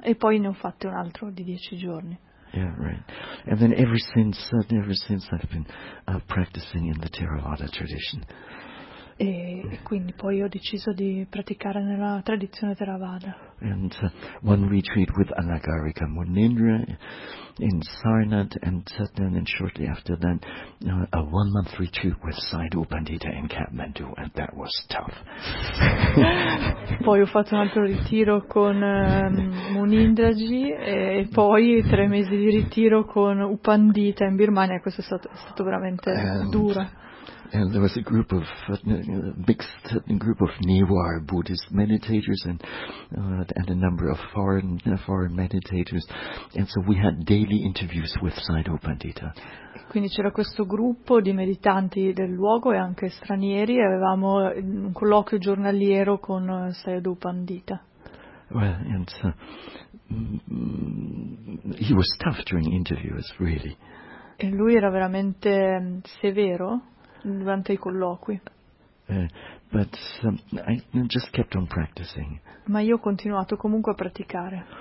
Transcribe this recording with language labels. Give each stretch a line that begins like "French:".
Italian: E poi ne ho fatte un altro di 10 giorni.
English: Yeah, right. And then ever since I've been practicing in the Theravada tradition.
Italian: E quindi poi ho deciso di praticare nella tradizione Theravada.
English: And one retreat with Anagarika Munindra in Sarnath, and then and shortly after that, a 1-month retreat with Saidu Pandita in Kathmandu, and that was tough.
Italian: Poi ho fatto un altro ritiro con Munindraji e poi 3 mesi di ritiro con Upandita in Birmania. Questo è stato veramente duro.
English: And there was a group of mixed group of Newar Buddhist meditators and a number of foreign meditators, and so we had daily interviews with Saido Pandita.
Italian: Quindi c'era questo gruppo di meditanti del luogo e anche stranieri, e avevamo un colloquio giornaliero con Saido Pandita.
English: Well, and so he was tough during interviews, really.
Italian: E lui era veramente severo durante i colloqui.
English: But I just kept on practicing.
Italian: Ma io ho continuato comunque a praticare.